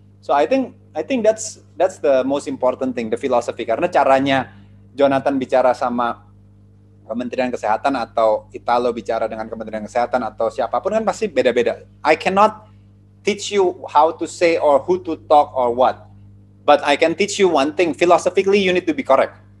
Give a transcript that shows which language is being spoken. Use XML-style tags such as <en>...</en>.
<en>So I think that's the most important thing, the philosophy.</en> <id>Karena caranya Jonathan bicara sama Kementerian Kesehatan atau Italo bicara dengan Kementerian Kesehatan atau siapapun kan pasti beda-beda.</id> <en>I cannot teach you how to say or who to talk or what. But I can teach you one thing. Philosophically, you need to be correct.</en>